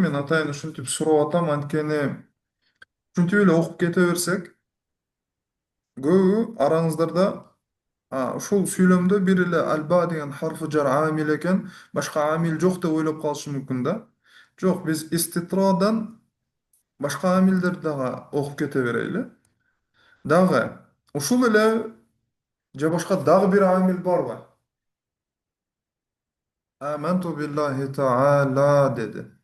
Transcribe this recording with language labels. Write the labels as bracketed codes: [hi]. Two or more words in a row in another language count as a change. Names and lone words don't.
[ky] Мен атайын ушинтип сурап атам, анткени ушинтип эле окуп кете берсек, көбү араңыздарда ушул сүйлөмдө бир эле алба деген харфы жар амил экен, башка амил жок деп ойлоп калышы мүмкүн да. Жок, биз иститрадан башка амилдерди дагы окуп кете берели. Дагы ушул эле же башка дагы бир амил барбы? [ar] آمنت بالله تعالى [ky] деди.